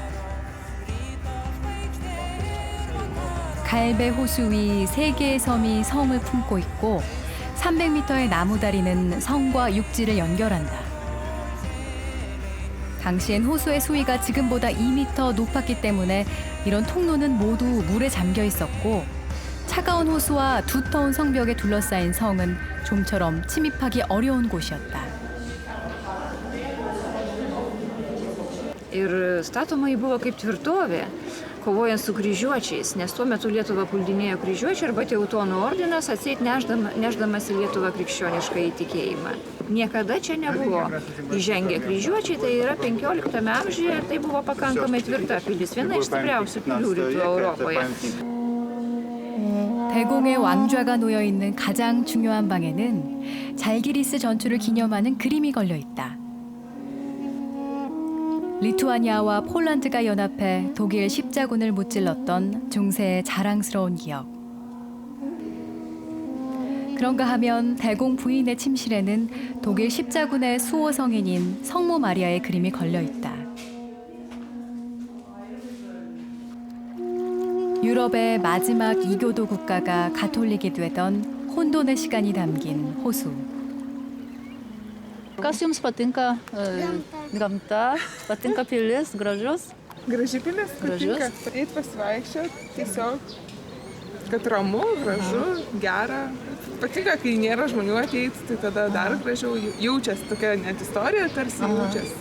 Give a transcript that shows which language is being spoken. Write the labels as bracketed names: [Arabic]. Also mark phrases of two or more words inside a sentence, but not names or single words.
[Korean] 갈배 호수 위 3개의 섬이 성을 품고 있고 300m의 나무다리는 성과 육지를 연결한다. 당시엔 호수의 수위가 지금보다 2m 높았기 때문에 이런 통로는 모두 물에 잠겨 있었고 차가운 호수와 두터운 성벽에 둘러싸인 성은 좀처럼 침입하기 어려운 곳이었다. [Lithuanian] Ir statoma ji buvo kaip tvirtovė, kovojant su kryžiuočiais, nes tuo metu Lietuvą puldinėjo kryžiuočiai arba Teutonų ordinas atseit nešdamas į Lietuvą krikščionišką įtikėjimą. Niekada čia nebuvo įžengę kryžiuočiai, tai yra 15 amžiuje ir tai buvo pakankamai tvirta pilis, viena iš stipriausių pilių rytų Europoje. [Korean] 대공의 왕좌가 놓여 있는 가장 중요한 방에는 잘기리스 전투를 기념하는 그림이 걸려 있다. 리투아니아와 폴란드가 연합해 독일 십자군을 무찔렀던 중세의 자랑스러운 기억. 그런가 하면 대공 부인의 침실에는 독일 십자군의 수호 성인인 성모 마리아의 그림이 걸려 있다. 유럽의 마지막 이교도 국가가 가톨릭이 되던 혼돈의 시간이 담긴 호수. [Lithuanian] Kas jums patinka gamta, patinka pilis, gražus? Graži pilis, patinka. Eit pasivaikščioti, tiesiog, kad ramu, gražu, gera. Patinka, kai nėra žmonių ateiti, tai tada dar gražiau jaučiasi tokia net istorija, tarsi jaučiasi.